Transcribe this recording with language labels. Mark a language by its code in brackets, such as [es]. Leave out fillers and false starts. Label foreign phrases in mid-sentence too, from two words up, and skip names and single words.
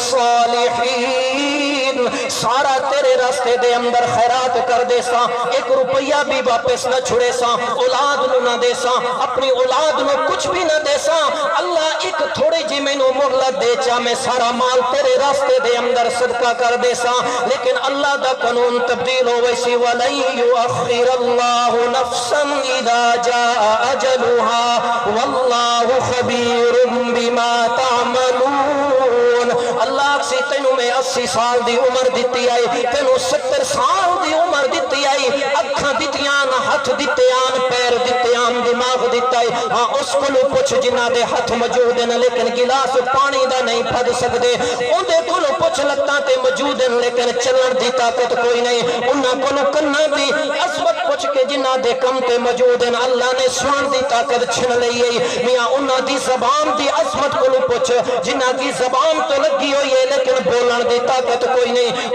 [pa] الصَّالِحِينَ سارا تیرے راستے دے اندر خیرات کر دے سا ایک روپیہ بھی واپس نہ چھڑے سا اولاد نو نہ دے سا اپنی اولاد نو کچھ بھی نہ دے سا اللہ ایک تھوڑی جی میں نو مہلت دے چا میں سارا مال تیرے راستے دے اندر صدقہ کر دے سا لیکن اللہ دا قانون تبدیل ہو ویسی [ar] وَلَن يُؤَخِّرَ اللَّهُ نَفْسًا إِذَا جَاءَ أَجَلُهَا وَاللَّهُ خَبِيرٌ بِمَا [pa] تَعْمَلُونَ اللہ سی تینوں میں 80 سال دی عمر دیتی آئی تینوں 70 سال دی عمر دیتی آئی اکھاں دیتیاں ہاتھ دیتیاں پیر دیتیاں دماغ دیتا ہے ہاں اس کو لو پوچھ جنہ دے ہاتھ موجود ہیں لیکن گلاس پانی دا نہیں پھد سکدے ان دے کو لو پوچھ لتاں تے موجود ہیں لیکن چلن دی طاقت کوئی نہیں انہاں کو لو کناں دی عظمت پوچھ کے جنہ دے کم تے موجود ہیں اللہ نے سنن دی طاقت چھن لئی ہے میاں انہاں دی زبان دی عظمت کو لو پوچھ جنہ کی زبان تو لگی ہوئی ہے لیکن بولن دی طاقت کوئی نہیں